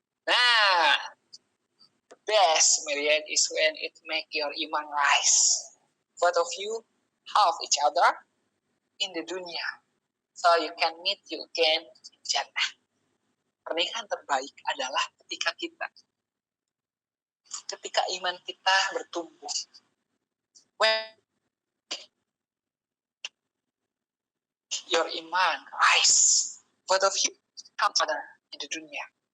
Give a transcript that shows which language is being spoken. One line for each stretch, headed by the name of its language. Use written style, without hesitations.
English: Nah, the best marriage is when it make your iman rise. Both of you help each other in the dunia, so you can meet you again in Jannah.
Indonesian: Pernikahan terbaik adalah ketika iman kita bertumbuh.
English: When your iman rise, both of you help each other in the dunia.